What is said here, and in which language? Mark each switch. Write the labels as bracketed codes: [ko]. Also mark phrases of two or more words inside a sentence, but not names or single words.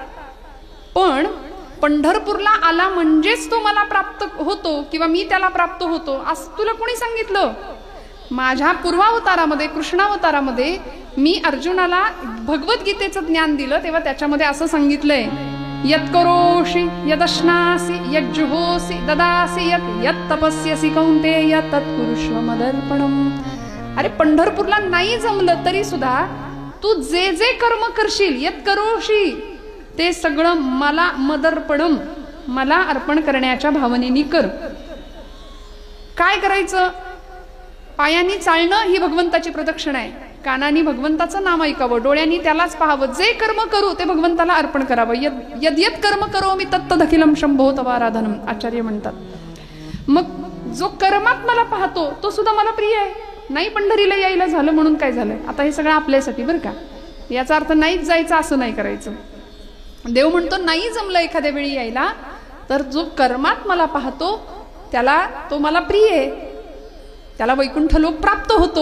[mr] पण पंढरपूरला आला म्हणजेच तो मला प्राप्त होतो किंवा मी त्याला प्राप्त होतो असं तुला कोणी सांगितलं? माझ्या पूर्वावतारामध्ये कृष्णावतारामध्ये मी अर्जुनाला भगवद्गीतेचं ज्ञान दिलं तेव्हा त्याच्यामध्ये असं सांगितलंय, [sa] यत्करोषि यदश्नासि यज्जुहोसि ददासि यत् तपस्यसि कौन्तेय तत्कुरुष्व मदर्पणम्. [mr] अरे पंढरपूरला नाही जमलं तरी सुद्धा तू जे जे कर्म करशील यत्करोषि ते सगळं मला मदर्पणम मला अर्पण करण्याच्या भावनेनी कर. काय करायचं? पायांनी चालणं ही भगवंताची प्रदक्षिणा आहे. कानांनी भगवंताचं नाम ऐकावं, डोळ्यांनी त्यालाच पाहावं. जे कर्म करू ते भगवंताला अर्पण करावं. [sa] यद्यत कर्म करोमि तत्तदखिलम शंभो तवाराधनम, [mr] आचार्य म्हणतात. मग जो कर्मात मला पाहतो तो सुद्धा मला प्रिय आहे. नाही पंढरीला यायला झालं म्हणून काय झालं? आता हे सगळं आपल्यासाठी बरं का. याचा अर्थ नाहीच जायचं असं नाही करायचं. देव म्हणतो नाही जमलं एखाद्या वेळी यायला, तर जो कर्मात मला पाहतो त्याला तो मला प्रिय आहे, त्याला वैकुंठ लोक प्राप्त होतो.